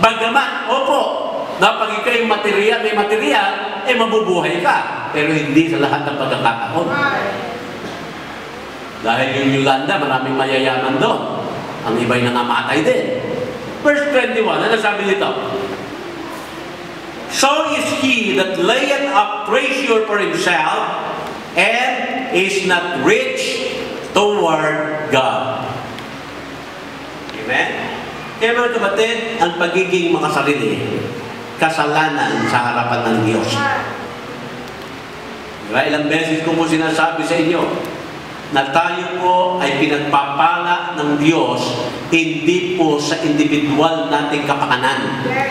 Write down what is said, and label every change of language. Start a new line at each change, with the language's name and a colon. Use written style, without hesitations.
Filipino: Bagamat, opo, na pag ikaw'y material, may material, eh mabubuhay ka. Pero hindi sa lahat ng pagkakataon. Dahil yung Yolanda, maraming mayayaman doon. Ang iba'y nangamatay din. Verse 21, ano sabi nito?
English: So is he that layeth up treasure for himself and is not rich toward God.
Filipino: Amen? Kaya mga kapatid, ang pagiging makasarili, kasalanan sa harapan ng Diyos. Diba? Ilang beses ko po sinasabi sa inyo na tayo po ay pinagpapala ng Diyos, hindi po sa individual nating kapakanan.